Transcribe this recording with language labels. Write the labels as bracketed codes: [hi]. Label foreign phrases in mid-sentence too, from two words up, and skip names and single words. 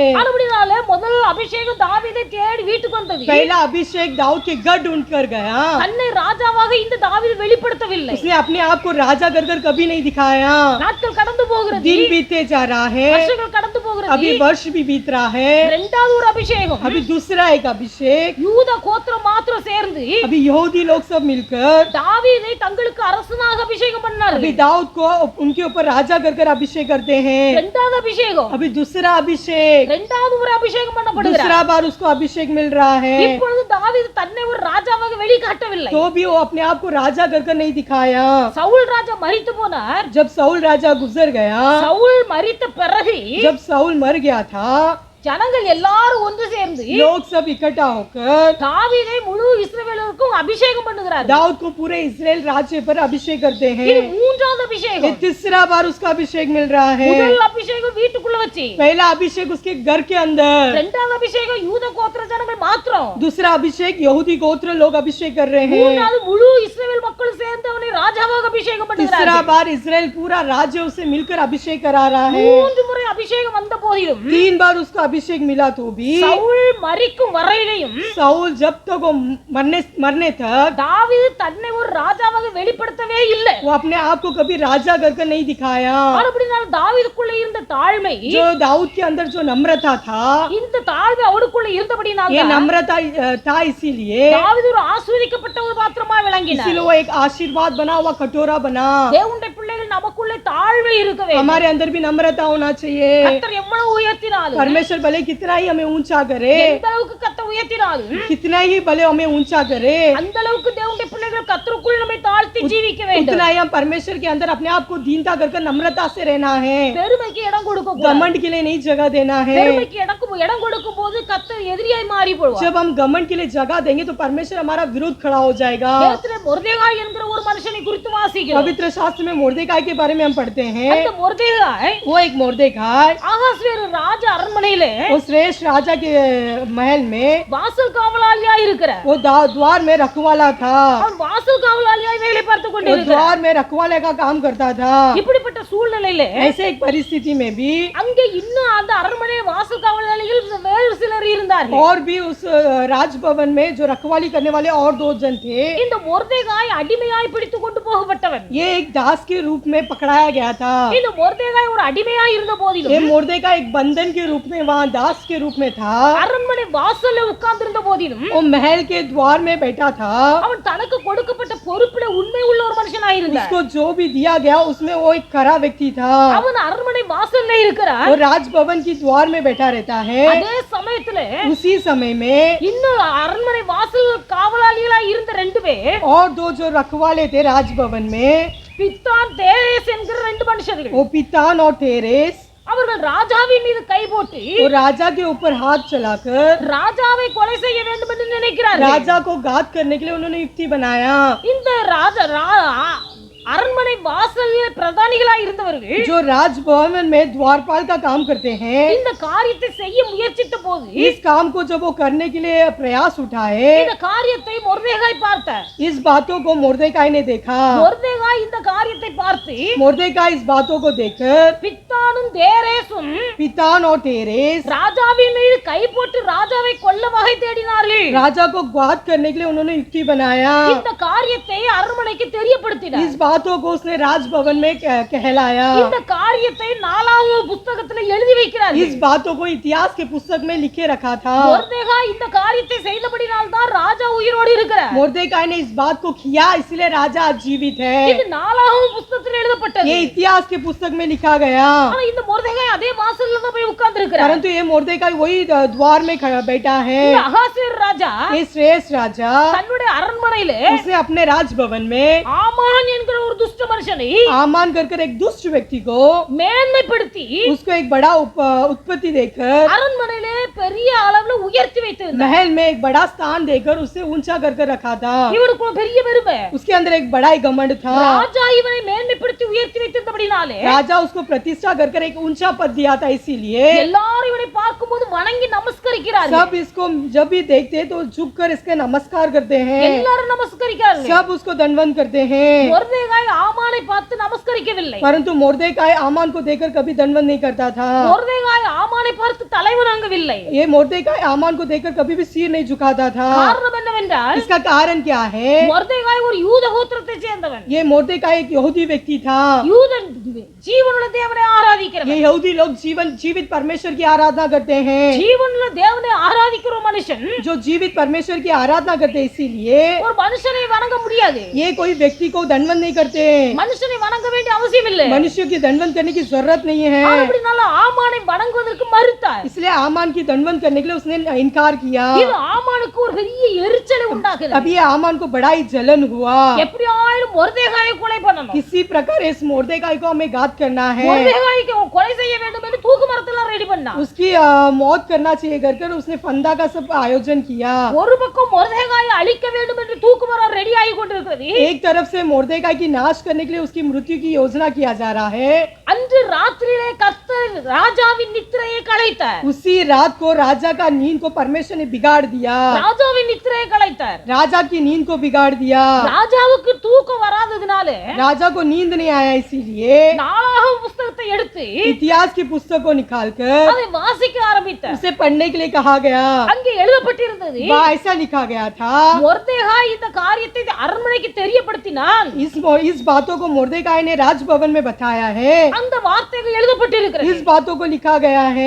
[ta] அதுபடினால முதல் அபிஷேகம் தாவீதை தேடி வீட்டுக்கு வந்தது. [hi] पहला अभिषेक दाऊद के घर ढूंढ कर गया। [ta] தன்னை ராஜாவாக இந்த தாவீது வெளிப்படுத்தவில்லை. [hi] उसने अपने आप को राजा कर कभी नहीं दिखाया। [ta] நாட்கள் கடந்து போகிறது, [hi] दिन बीतते जा रहा है, [ta] வருஷங்கள் கடந்து போகிறது. [hi] अभी वर्ष भी बीत रहा है। [ta] இரண்டாவது ஒரு அபிஷேகம், [hi] अभी दूसरा एक अभिषेक, [ta] யூத கோத்திரம் மாத்திரம் சேர்ந்து [hi] अभी यहूदी लोग सब मिलकर [ta] தாவீதை தங்களுக்கு அரசனாக அபிஷேகம் பண்ணார்கள். [hi] अभी दाऊद को उनके ऊपर राजा कर अभिषेक करते हैं। [ta] இரண்டாவது அபிஷேகம், [hi] अभी दूसरा अभिषेक, [ta] இரண்டாவது ஒரு அபிஷேகம் பண்ணப்படுகிறார். [hi] दूसरा बार उसको अभिषेक मिल रहा है। [ta] இப்பொழுது தாவீது தன்னை ஒரு ராஜாவாக வெளிக்காட்டவில்லை. [hi] तो भी वो अपने आप को राजा कर नहीं दिखाया। [ta] சவுல் ராஜா மரித்து போனார். [hi] जब साउल राजा गुजर गया, [ta] சவுல் மரித்த பிறகு [hi] जब साउल मर गया था, [ta] ஜனங்கள் எல்லாரும் ஒன்று சேர்ந்து [hi] लोग सब इकट्ठा होकर [ta] தாவீதை முழு இஸ்ரவேலருக்கும் அபிஷேகம் பண்ணுகிறார்கள். [hi] दाऊद को पूरे इस्राएल राज्य पर अभिषेक करते हैं। [ta] இது மூன்றாவது [hi] ये [ta] அபிஷேகம். [hi] तीसरा बार उसका अभिषेक मिल रहा है। [ta] முதல் அபிஷேகம் வீட்டுக்குள்ள வச்சு, [hi] पहला अभिषेक उसके घर के अंदर, [ta] இரண்டாவது அபிஷேகம் யூத கோத்திர ஜனங்கள் மாத்திரம், [hi] दूसरा अभिषेक यहूदी गोत्र लोग अभिषेक कर रहे हैं। [ta] மூன்றாவது முழு இஸ்ரவேல் மக்கள் சேர்ந்து அவனை ராஜாவாக அபிஷேகம் [hi] तीसरा [ta] பண்ணுகிறார்கள். [hi] बार इस्राएल पूरा राज्य उसे मिलकर अभिषेक करा रहा है। [ta] மூன்று முறை அபிஷேகம் வந்த போதிலும் [hi] 3 बार उसको अभिषेक मिला तो भी [ta] சவுல் மரிக்கும் வரையிலையும் [hi] साउल जब तक वो मरने तक [ta] தாவீது தன்னை ஒரு ராஜாவாக வெளிப்படுத்தவே இல்லை. [hi] वो अपने आप को कभी राजा कर नहीं दिखाया। [ta] அப்படினால தாவீதுக்குள்ள இருந்த தாழ்மை, [hi] जो दाऊद के अंदर जो नम्रता था, [ta] இந்த தாழ்மை அவனுக்குள்ள இருந்தபடினால [hi] ये नम्रता था, इसीलिए [ta] தாவீது ஒரு ஆசீர்வதிக்கப்பட்ட ஒரு பாத்திரமாய் விளங்கினார். [hi] इसीलिए वो एक आशीर्वाद बना हुआ कटोरा बना। [ta] தேவனுடைய பிள்ளைகள் நமக்குள்ள தாழ்மை இருக்க வேண்டும். [hi] हमारे अंदर भी नम्रता होना चाहिए। [ta] கர்த்தர் எவ்வளவு உயர்த்தினாலும், [hi] परमेश्वर भले कितना ही हमें ऊंचा करे, [ta] எந்த அளவுக்கு கர்த்தர் உயர்த்தினாலும், [hi] कितना ही भले हमें ऊंचा करे, [ta] அந்த அளவுக்கு தேவனுடைய பிள்ளைகள் கர்த்தருக்குள் நம்மை தாழ்த்தி ஜீவிக்க வேண்டும். [hi] उतना ही हम परमेश्वर के अंदर अपने आप को दीनता कर नम्रता से रहना है। [ta] பெருமைக்கு இடம் கொடுக்க கூடாது. [hi] घमंड के लिए नहीं जगह देना है। [ta] பெருமைக்கு இடம் கொடுக்கும் போது கர்த்தர் எதிரியாய் மாறி போடுவார். [hi] जब हम घमंड के लिए जगह देंगे तो परमेश्वर हमारा विरोध खड़ा हो जाएगा। [ta] வேதத்திலே மொர்தெகாய் என்கிற ஒரு மனுஷனை குறித்து வாசிக்கிறோம். [hi] पवित्र शास्त्र में मोर्देकाई के बारे में हम पढ़ते हैं। [ta] அந்த மொர்தெகாய் [hi] वो एक मोर्देकाई [ta] ஆகாஸ்வேரு ராஜ அரண்மனையிலே [hi] वो श्रेष्ठ राजा के महल में [ta] வாசல் காவலாளியா இருக்கிறார். [hi] वो द्वार में रखवाला था। [ta] அவன் வாசல் காவலாளியாய் வேலை பார்த்து [hi] वो [ta] கொண்டிருக்கிறார். [hi] द्वार में रखवाले का काम करता था। [ta] இப்படிப்பட்ட சூழ்நிலையில [hi] ऐसे एक परिस्थिति में भी [ta] அங்கே இன்னும் அந்த அரண்மனை வாசல் காவலாளிகள் வேறு சிலர் இருந்தார்கள். [hi] और भी उस राजभवन में जो रखवाली करने वाले और 2 जन थे। [ta] இந்த மொர்தெகாய் அடிமையாய் பிடித்து கொண்டு போகப்பட்டவன். [hi] ये एक दास के रूप में पकड़ाया गया था। [ta] இந்த மொர்தெகாய் ஒரு அடிமையாய் இருந்த [hi] ये [ta] போதிலும், [hi] मोर्देकाई एक बंधन के रूप में वहाँ दास के रूप में था। [ta] அரண்மனை வாசல்ல உட்கார்ந்திருந்த போதிலும் [hi] वो महल के द्वार में बैठा था। [ta] அவன் தனக்கு கொடுக்கப்பட்ட பொறுப்புல உண்மை உள்ள ஒரு மனுஷனாய் இருந்தார். [hi] उसको जो भी दिया गया उसमें वो एक खरा व्यक्ति था। [ta] அவன் அரண்மனை வாசல்ல இருக்கிறார். [hi] वो राजभवन की द्वार में बैठा रहता है। [ta] அதே சமயத்துல [hi] उसी समय में [ta] இன்னும் அரண்மனை வாசல் காவலாளிகளா இருந்த 2 பேர், [hi] और 2 जो रखवाले थे राजभवन में, [ta] பித்தான் தேரேஸ் என்கிற 2 மனுஷர்கள், [hi] वो पितान और तेरेस, [ta] அவர்கள் ராஜாவின் மீது கை போட்டு [hi] वो राजा के ऊपर हाथ चलाकर [ta] ராஜாவை கொலை செய்ய வேண்டும் என்று நினைக்கிறார்கள். [hi] राजा को घात करने के लिए उन्होंने युक्ति बनाया। [ta] இந்த அரண்மனை வாசலில் பிரதானிகளா இருந்தவர்கள் [hi] जो राजभवन में द्वारपाल का काम करते हैं, [ta] இந்த காரியத்தை செய்ய முயற்சித்த போது [hi] इस काम को जब वो करने के लिए प्रयास उठाए, [ta] இந்த காரியத்தை மொர்தெகாய் பார்த்தார். [hi] इस बातों को मोर्देकाई ने देखा। [ta] மொர்தெகாய் இந்த காரியத்தை பார்த்து [hi] मोर्देकाई इस बातों को देखकर [ta] பித்தானும் தேரேசும் [hi] पितान और तेरेस [ta] ராஜாவின் மீது கை போட்டு ராஜாவை கொல்ல வகை தேடினார்கள். [hi] राजा को घात करने के लिए उन्होंने युक्ति बनाया। [ta] இந்த காரியத்தை அரண்மனைக்கு தெரியப்படுத்தினார். [hi] इस बातों को उसने राजभवन में कहलाया। [ta] இந்த காரியத்தை 4வது புத்தகத்துல எழுதி வைக்கிறார்கள். [hi] इस बातों को इतिहास के पुस्तक में लिखे रखा था। [ta] மொர்தெகாய் இந்த காரியத்தை செய்தபடியால் தான் ராஜா உயிரோடு இருக்கிறார். [hi] मोर्देकाई ने इस बात को किया इसलिए राजा जीवित है। [ta] இது 4வது புத்தகத்துல எழுதப்பட்டது. [hi] ये इतिहास के पुस्तक में लिखा गया। [ta] ஆனா இந்த மொர்தெகாய் அதே வாசல்ல தான் போய் உட்கார்ந்து இருக்கிறார். [hi] परंतु ये मोर्देकाई वही द्वार में खड़ा बैठा है। [ta] இந்த அகாசியர் ராஜா [hi] ये श्रेष्ठ राजा [ta] தன்னுடைய அரண்மனையில [hi] उसने अपने राजभवन में [ta] ஆமான் என்கிற ஒரு துஷ்ட மனுஷனை [hi] आमान कर एक दुष्ट व्यक्ति को [ta] மேன்மைப்படுத்தி [hi] उसको एक बड़ा उत्पत्ति देकर [ta] அரண்மனையில பெரிய அளவுல உயர்த்தி வைத்திருந்தார். [hi] महल में एक बड़ा स्थान देकर उसे ऊंचा कर रखा था। [ta] இவருக்கு ஒரு பெரிய பெருமை. [hi] उसके अंदर एक बड़ा ही घमंड था। [ta] ராஜா இவனை மேன்மைப்படுத்தி உயர்த்தி வைத்திருந்தபடினாலே [hi] राजा उसको प्रतिष्ठा कर एक ऊंचा पद दिया था, इसीलिए [ta] எல்லாரும் இவனை பார்க்கும்போது வணங்கி நமஸ்கரிக்கிறார்கள். [hi] सब इसको जब भी देखते तो झुक कर इसके नमस्कार करते हैं। [ta] எல்லாரும் நமஸ்கரிக்கிறார்கள். [hi] सब उसको दंडवत करते हैं। [ta] மொர்தெகாய் ஆமானை பார்த்து நமஸ்கரிக்கவில்லை. [hi] परंतु मोर्देकाई आमान को देखकर कभी दंडवत नहीं करता था। [ta] மொர்தெகாய் ஆமானை பார்த்து தலை வணங்கவில்லை. [hi] ये मोर्देकाई आमान को देखकर कभी भी सिर नहीं झुकाता था। [ta] காரணம் என்னவென்றால் [hi] इसका कारण क्या है? [ta] மொர்தெகாய் ஒரு யூத கோத்திரத்தை சேர்ந்தவன். [hi] ये मोर्देकाई एक यहूदी व्यक्ति था। [ta] யூதன் ஜீவனுள்ள தேவனை ஆராதிக்கிறவன். [hi] ये यहूदी लोग जीवित परमेश्वर की आराधना करते हैं। [ta] ஜீவனுள்ள தேவனை ஆராதிக்கிற மனுஷன் [hi] जो जीवित परमेश्वर की आराधना करते हैं, इसीलिए [ta] ஒரு மனுஷனை வணங்க முடியாது. [hi] ये कोई व्यक्ति को दंडवत नहीं करते। [ta] மனுஷனை வணங்க வேண்டிய அவசியம் இல்லை. [hi] मनुष्य की दंडवत करने की जरूरत नहीं है। [ta] அப்படினால ஆமானை வணங்குவதற்கு மறுத்தார். [hi] इसलिए आमान की दंडवत करने के लिए उसने इनकार किया। [ta] இது ஆமானுக்கு ஒரு பெரிய எரிச்சலை உண்டாக்குது. [hi] तभी आमान को बड़ा ही जलन हुआ। [ta] எப்படியாயிலும் மொர்தெகாயை கொலை பண்ணணும். [hi] किसी प्रकार इस मोर्देकाई को हमें घात करना है। [ta] மொர்தெகாய்க்கு கொலை செய்ய வேண்டும் என்று தூக்கு மரத்தெல்லாம் ரெடி பண்ணா. [hi] उसकी मौत करना चाहिए कर उसने फंदा का सब आयोजन किया। [ta] ஒரு பக்கம் மொர்தெகாயை அழிக்க வேண்டும் என்று தூக்கு மரம் ரெடி ஆகி கொண்டிருக்கிறது. [hi] एक तरफ से मोर्देकाई की नाश करने के लिए उसकी मृत्यु की योजना किया जा रहा है। [ta] அன்று ராத்திரியிலே கர்த்தர் ராஜாவின் நித்திரையை கலைத்தார். [hi] उसी रात को राजा का नींद को परमेश्वर ने बिगाड़ दिया। [ta] ராஜாவின் நித்திரையை கலைத்தார். [hi] राजा की नींद को बिगाड़ दिया। [ta] ராஜாவுக்கு தூக்கம் வராததுனால [hi] राजा को नींद नहीं आया, इसीलिए [ta] 4வது புத்தகத்தை எடுத்து [hi] इतिहास की पुस्तक को निकालकर [ta] அதை வாசிக்க ஆரம்பித்தார். [hi] उसे पढ़ने के लिए कहा गया। [ta] அங்கே எழுதப்பட்டிருந்தது, [hi] वहाँ ऐसा लिखा गया था। [ta] மொர்தெகாய் இந்த காரியத்தை அரண்மனைக்கு தெரியப்படுத்தினான். [hi] इस बातों को मोर्देकाई ने राजभवन में बताया है। [ta] அந்த வார்த்தைகள் எழுதப்பட்டிருக்கிறது. [hi] इस बातों को लिखा गया है।